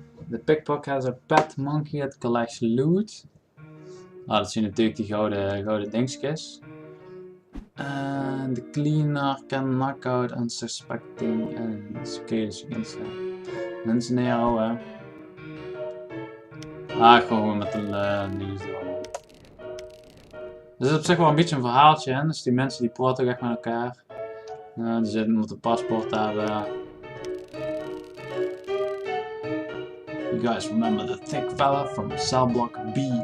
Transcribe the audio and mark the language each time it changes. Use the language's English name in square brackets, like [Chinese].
[English] The pickpocket has a pet monkey that collects loot. [Dutch] Ah, dat zijn natuurlijk die gouden dingetjes. En de cleaner [English] can knock out unsuspecting enemies. [Dutch] Oké, dus je kunt mensen neerhouden. Ah, gewoon met de dingen door. Dus het is op zich wel een beetje een verhaaltje, hè? Dus die mensen die praten ook echt met elkaar. Die moeten een paspoort hebben. [English] You guys remember the thick fella from cell block B?